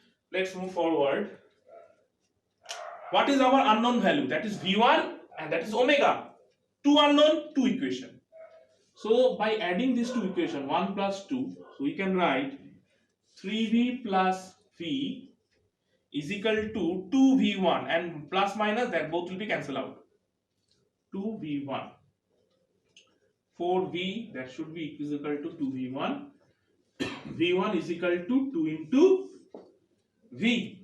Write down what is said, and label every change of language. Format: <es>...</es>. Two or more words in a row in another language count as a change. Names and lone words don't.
<en>let's move forward. What is our unknown value? That is V1 and that is omega. Two unknown, two equation. So by adding these two equation, 1 plus 2, so we can write 3V plus V is equal to 2V1, and plus minus that both will be cancelled out. 2V1. 4V, that should be equal to 2V1. V1 is equal to 2 into V.</en>